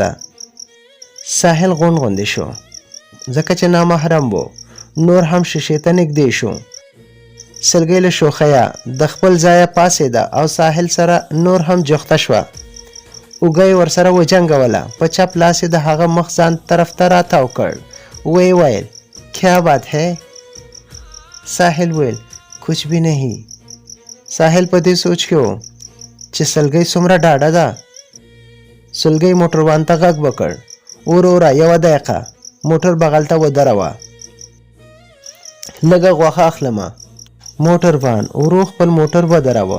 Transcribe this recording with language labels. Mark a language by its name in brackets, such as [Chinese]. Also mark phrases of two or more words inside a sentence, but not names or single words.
[Pashto] ساحل غونډ غوندې شو، ځکه چې نامحرم و. نور هم شیشې ته نږدې شو. سلګۍ له شوخیه د خپل ځایه پاڅېده او ساحل سره نور هم جوخته شوه. اوږه یې ورسره وجنګوله. په چپ لاس یې د هغه مخ ځان طرف ته راتاو کړ. ویې ویل [Urdu] کیا بات ہے؟ [Pashto] ساحل ویل [Urdu] کچھ بھی نہیں. [Pashto] ساحل په دې سوچ کې و چې سلګۍ څومره ډاډه ده. سلګۍ موټروان ته غږ وکړ، وروره یوه دقیقه، موټر بغل ته ودروه، لږه غوښه اخلمه. موټروان ورو خپل موټر ودروه.